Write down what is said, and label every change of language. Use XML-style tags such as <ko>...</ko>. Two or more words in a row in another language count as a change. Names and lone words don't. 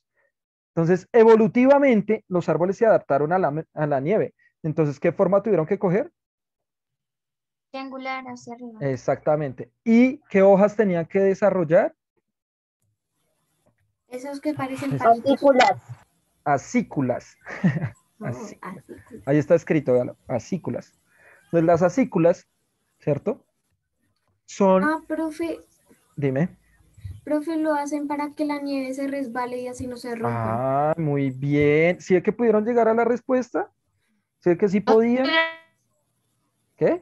<es>Entonces, evolutivamente, los árboles se adaptaron a la nieve. Entonces, ¿qué forma tuvieron que coger? Triangular hacia arriba. Exactamente. ¿Y qué hojas tenían que desarrollar? Esos que parecen Es- palitos. Acículas. Acículas. Oh, Acículas. acículas. Ahí está escrito, véalo, acículas. Entonces, las acículas, ¿cierto? Son, Ah, dime. profe, lo hacen para que la nieve se resbale y así no se rompa. Ah, muy bien. ¿Sí es que pudieron llegar a la respuesta? ¿Sí es que sí podían? ¿Qué?</es>